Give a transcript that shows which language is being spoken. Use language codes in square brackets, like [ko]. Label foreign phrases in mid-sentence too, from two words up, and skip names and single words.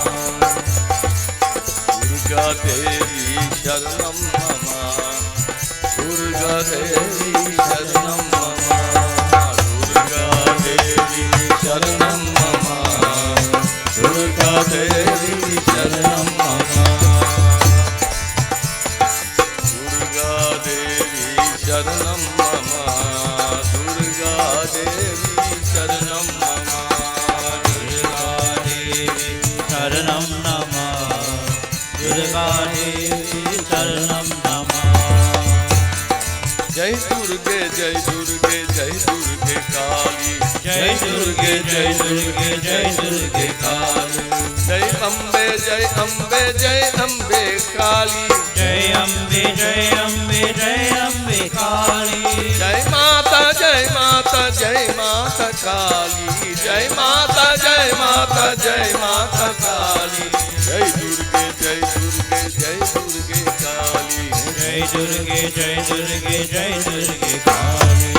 [sa] दुर्गा देवी शरणं मम दुर्गा देवी शरणं मम दुर्गा देवी शरणं मम दुर्गा देवी शरणं मम दुर्गा देवी शरणं मम दुर्गा देवी शरणं मम दुर्गा देवी शरणं नमः दुर्गा देवी शरणं नमः [hi] जय दुर्गे जय दुर्गे जय दुर्गे काली जय दुर्गे जय दुर्गे जय दुर्गे काली जय अम्बे जय अम्बे जय अम्बे काली जय अम्बे जय अम्बे जय अम्बे काली जय माता जय माता जय माता काली जय माता जय माता जय माता काली जय दुर्गे जय दुर्गे जय दुर्गे काली जय दुर्गे जय दुर्गे जय दुर्गे काली